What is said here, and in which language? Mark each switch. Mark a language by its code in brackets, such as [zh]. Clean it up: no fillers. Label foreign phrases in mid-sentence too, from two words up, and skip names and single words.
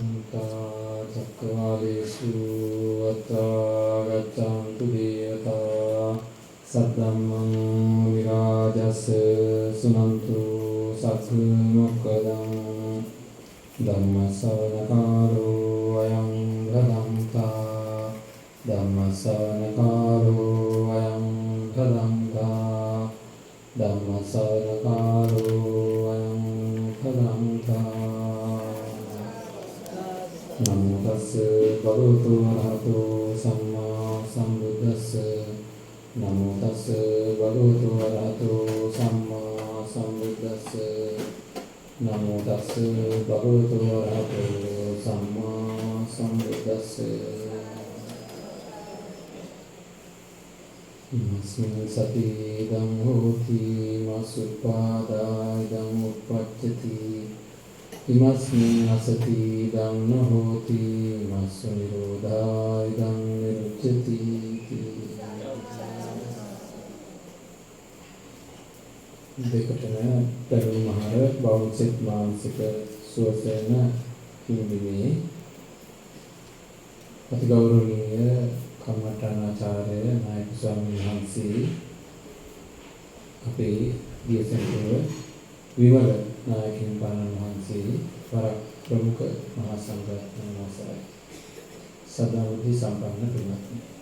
[pi] චක්කවාලේසු අත්‍රා ගච්ඡන්තු දේවතා සද්දම්මං විරාජස් සුනන්තු සග්ග මොක්ඛදං ධම්ම ශ්‍රවණ කාලෝ අයං භදංතා ධම්ම ශ්‍රවණ කාලෝ අයං භදංතා ධම්ම ශ්‍රවණ කාලෝ අයං භදංතා නමෝ තස්ස භගවතු වරහතෝ සම්මා සම්බුද්දස්ස නමෝ තස්ස භගවතු වරහතෝ සම්මා සම්බුද්දස්ස නමෝ තස්ස භගවතු වරහතෝ සම්මා සම්බුද්දස්ස ඉමස්මින් සති ඉදං හෝති මසුපාදා ඉදං උප්පච්චති ඉමස්මින් අසති ඉදං නහෝති මස්සු නිරෝධා ඉදං නිරුච්ඡති [si] දෙකටම පෙරමහර බෞද්ධ මානසික සුවසේන හිමිනේ අතිගෞරවනීය කම්මඨානාචාර්ය නායක ස්වාමීන් වහන්සේ අපේ දියසෙන්තුව විමල නායකින් පානන් වහන්සේ වරක් ප්‍රමුඛ මහා සංඝරත්නය අවසරයි සදාවදී සම්පන්න පින්වත්නි